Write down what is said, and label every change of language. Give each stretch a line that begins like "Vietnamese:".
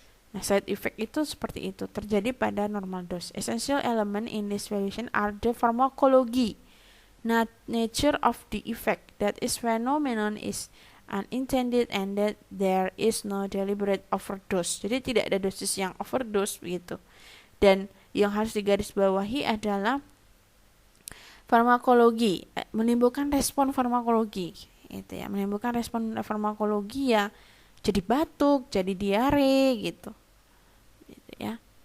Indonesian: Nah, side effect itu seperti itu, terjadi pada normal dose.
English: Essential element in this evaluation are the pharmacology, not nature of the effect, that is phenomenon is unintended and that there is no deliberate overdose.
Indonesian: Jadi tidak ada dosis yang overdose begitu. Dan yang harus digarisbawahi adalah farmakologi, menimbulkan respon farmakologi itu ya, menimbulkan respon farmakologi ya, jadi batuk, jadi diare gitu ya.